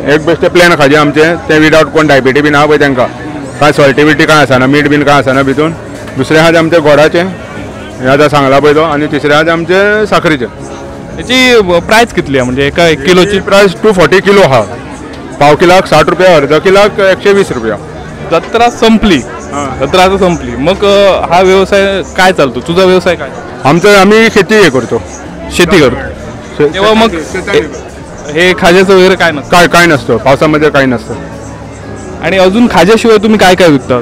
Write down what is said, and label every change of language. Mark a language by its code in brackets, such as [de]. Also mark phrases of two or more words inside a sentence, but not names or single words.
[kok] एक बेश्टे प्लेन खाजें आमचें, ते विदावट कोण डायबिटी बीन आहा पळय तांकां, कांय सॉल्टी बिल्टी कांय आसना, मीठ बीन कांय आसना भितून. दुसरें आहा तें आमचें गोडाचें, हे आतां सांगला पळय तो. आनी तिसरें आहा तें आमचें साखरेचें. [mr] त्याची प्राइस कितली आहे, म्हणजे एका 1 किलोची [kok] प्राइस 240 किलो आहा. पाव किलाक 60 रुपया, अर्द किलाक 120 रुपया. [mr] जत्रा संपली, जत्रा आता संपली, मग हा व्यवसाय काय चालतो? तुझा व्यवसाय काय? आम्ही शेती हे करतो, शेती करतो. तेव्हा मग हे खाज्याचं वगैरे काय नसतं? काय नसतं, पावसामध्ये काही नसतं. आणि अजून खाज्याशिवाय तुम्ही काय काय विकता?